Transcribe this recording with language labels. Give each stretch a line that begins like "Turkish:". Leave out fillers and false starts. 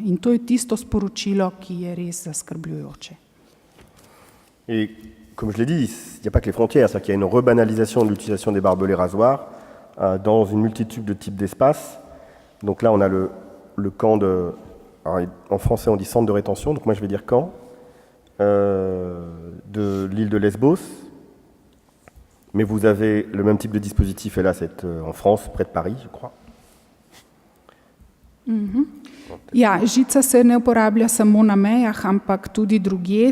Slovenian: In to je tisto sporočilo, ki je res zaskrbljujoče.
French: Et comme je l'ai dit, il n'y a pas que les frontières, c'est-à-dire qu'il y a une rebanalisation de l'utilisation des barbelés rasoirs dans une multitude de types d'espaces. Donc là, on a le camp de... Alors, en français, on dit centre de rétention, donc moi je vais dire camp, de l'île de Lesbos. Mais vous avez le même type de dispositif, et là c'est en France, près de Paris, je crois.
Slovenian: Ja, žica se ne uporablja samo na mejah, ampak tudi drugje.